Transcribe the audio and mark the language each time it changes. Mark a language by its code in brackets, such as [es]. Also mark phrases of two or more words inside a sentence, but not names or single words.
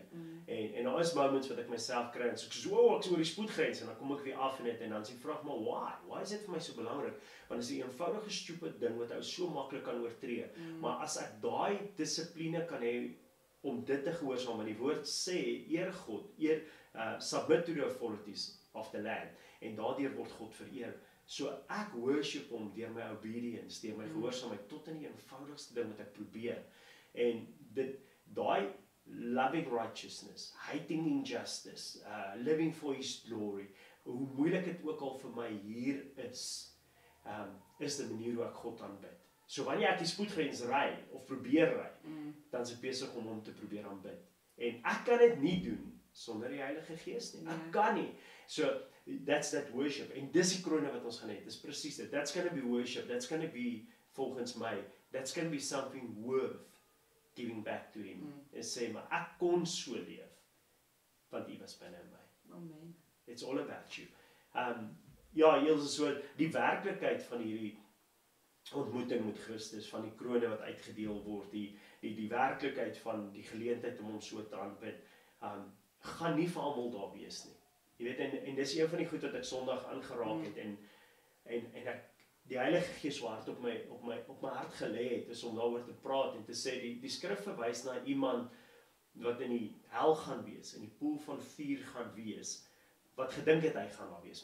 [af] En daar is moments wat ek myself kry en so ek is oor die spoedgrens en dan kom ek weer af in dit en dan sê vra maar why is dit vir my so belangrik? Want dit is 'n eenvoudige stupid ding wat ou so maklik kan oortree. Maar as ek daai dissipline kan hê om dit te gehoorsaam, want die woord sê eer God, [en] submit to the authorities of the land [af] en daardeur word God vereer. So ek worship hom deur my obedience, deur my gehoorsaamheid tot in die eenvoudigste ding wat ek probeer. En daai [en] loving righteousness, hating injustice, living for his glory, [af] hoe moeilik dit ook al vir my hier is die manier hoe ek God aanbid. So wanneer ek die spoedgrens ry of probeer ry, dan is ek besig om hom te probeer aanbid. En ek kan dit nie doen sonder die Heilige Gees nie. Ek kan nie. [en] So that's that worship. [af] En dis die krone wat ons gaan hê. Dis presies dit. [en] That's going to be worship. That's going to be [af] volgens my. [en] That's going to be something worth giving back to him. [af] En sê maar ek kon so leef want U was binne in my. Amen. [en] It's all about you. [af] Ja, hier is so die werklikheid van hierdie ontmoeting met Christus, van die krone wat uitgedeel word, die werklikheid van die geleentheid om hom so te aanbid, gaan nie vir almal daar wees nie. Jy weet, en dis een van die goed wat ek Sondag aangeraak het en ek die Heilige Gees wat op my hart gelê het, is om daaroor te praat en te sê die skrif verwys na iemand wat in die hel gaan wees, in die poel van vuur gaan wees, wat gedink het hy gaan daar wees.